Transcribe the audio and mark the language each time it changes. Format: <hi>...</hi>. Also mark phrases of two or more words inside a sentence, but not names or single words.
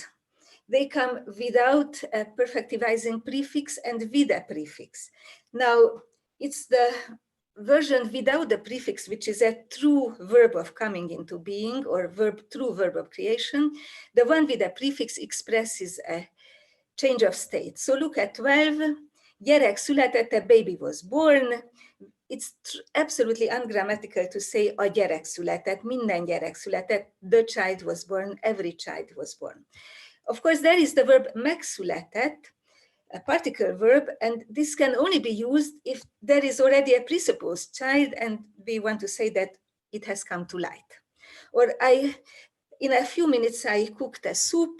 <en>They come without a perfectivizing prefix and with a prefix. Now, it's the version without the prefix, which is a true verb of coming into being or true verb of creation. The one with a prefix expresses a change of state. So look at 12,</en> <hu>gyerek született,</hu> <en>a baby was born. It's absolutely ungrammatical to say</en> <hu>a gyerek született, minden gyerek született,</hu> <en>the child was born, every child was born. Of course, there is the verb megszületett, a particle verb, and this can only be used if there is already a presupposed child and we want to say that it has come to light. Or in a few minutes, I cooked a soup.</en>